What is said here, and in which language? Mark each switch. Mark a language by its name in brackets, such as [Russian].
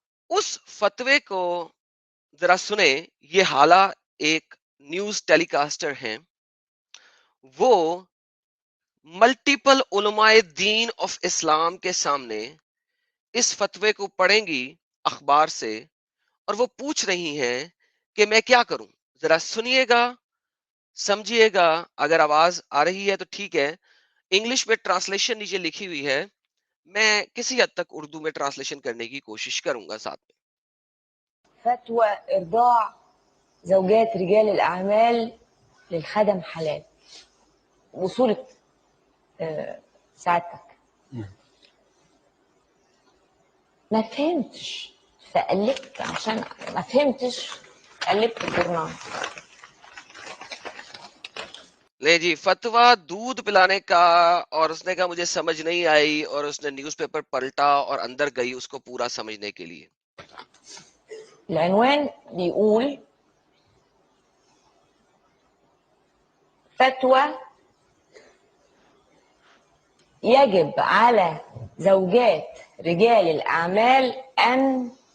[Urdu] اس فتوے کو ذرا سنیں. یہ حالہ ایک نیوز ٹیلی کاسٹر ہیں, وہ ملٹیپل علماء دین آف اسلام کے سامنے اس فتوے کو پڑھیں گی اخبار سے, اور وہ پوچھ رہی ہیں کہ میں کیا کروں. ذرا سنیے گا، سمجھیے گا. اگر آواز آ رہی ہے تو ٹھیک ہے. انگلش میں ٹرانسلیشن نیچے لکھی ہوئی ہے، میں کسی حد تک اردو میں ٹرانسلیشن کرنے کی کوشش کروں گا ساتھ میں. [Arabic] فتوى إرضاع زوجات رجال الأعمال للخدم حلال. وصولة سعادتك ما فهمتش فقلبت، عشان ما فهمتش قلبت الجورنال. [Urdu] لے جی، فتویٰ دودھ پلانے کا، اور اس نے کہا مجھے سمجھ نہیں آئی، اور اس نے نیوز پیپر پلٹا اور اندر گئی اس کو پورا سمجھنے کے لیے. [Arabic] العنوان بيقول فتوى يجب على زوجات رجال الأعمال أن